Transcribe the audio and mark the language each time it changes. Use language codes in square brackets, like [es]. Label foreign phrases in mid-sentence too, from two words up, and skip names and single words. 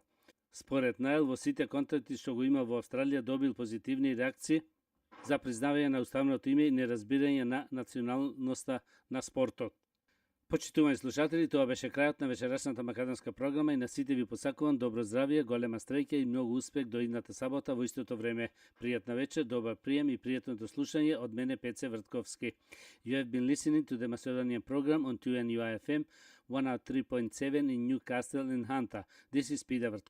[mk] Според Найл, во сите контакти што го има во Австралија добил позитивни реакции за признавање на уставното име и неразбирање на националноста на спортот. Почитувани слушатели, тоа беше крајот на вечерашната македонска програма и на сите ви посакувам добро здравје, голема стреќа и многу успех до идната сабота во истото време. Пријатна вечер, добар прием и пријатното слушање од мене Пеце Вртковски. [en] You have been listening to the Macedonian program on 2NUI FM 103.7 in Newcastle in Hunter. This is Peter Vrt.